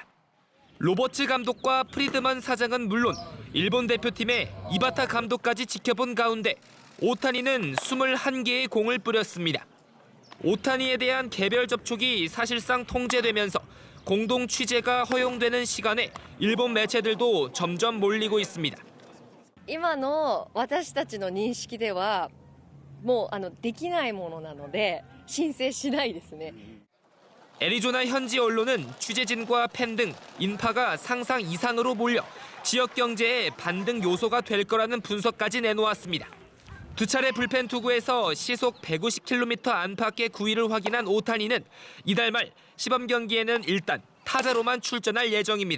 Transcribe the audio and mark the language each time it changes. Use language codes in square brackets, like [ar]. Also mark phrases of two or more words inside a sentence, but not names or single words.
[ko] 로버츠 감독과 프리드만 사장은 물론 일본 대표팀의 이바타 감독까지 지켜본 가운데 오타니는 21개의 공을 뿌렸습니다. 오타니에 대한 개별 접촉이 사실상 통제되면서 공동 취재가 허용되는 시간에 일본 매체들도 점점 몰리고 있습니다. [ja] 今の私たちの認識ではもうできないものなので申請しないですね. [ko] 애리조나 현지 언론은 취재진과 팬 등 인파가 상상 이상으로 몰려 지역 경제의 반등 요소가 될 거라는 분석까지 내놓았습니다. 두 차례 불펜 투구에서 시속 150km 안팎의 구위를 확인한 오타니는 이달 말 시범 경기에는 일단 타자로만 출전할 예정입니다.